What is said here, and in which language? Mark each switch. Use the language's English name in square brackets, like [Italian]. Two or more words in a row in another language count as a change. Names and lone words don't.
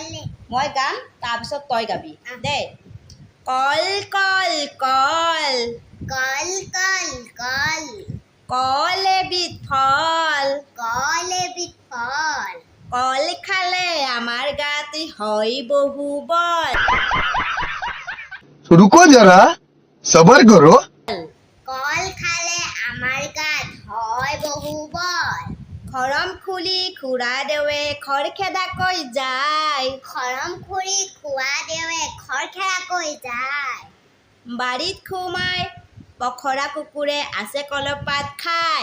[Assamese] মই গাম তাৰপিছত তই গাবি দেই কল কল কল কল কল কল কল এবিধ ফল কল এবিধ ফল কল খালে আমাৰ গাত হয় বহু বল [Hindi] रुको जरा सबर करो [Assamese] কল খালে আমাৰ গাত হয় বহু বল খৰম খুলি খুৰা দেৱে খৰখেদাকৈ যায় খৰম খুৰি খোৱা দেৱে খৰখেৰাকৈ যায় বাৰীত সোমাই পখৰা কুকুৰে আছে কলপাত খায়